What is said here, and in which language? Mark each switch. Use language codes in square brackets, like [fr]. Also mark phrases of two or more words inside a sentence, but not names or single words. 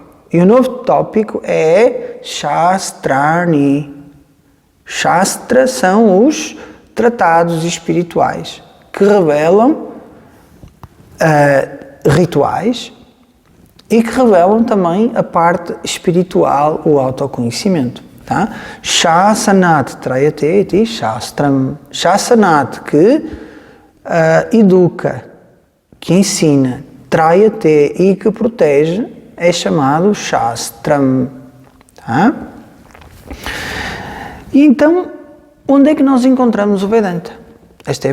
[pt] E o novo tópico é Shastrani. Shastra são os tratados espirituais que revelam rituais e que revelam também a parte espiritual, o autoconhecimento. Tá? [sa] शासनात् त्रायते इति शास्त्रम्. [pt] Shasanat, que educa, que ensina, trayate e que protege, é chamado shastram. Tá? E então, onde é que nós encontramos o Vedanta?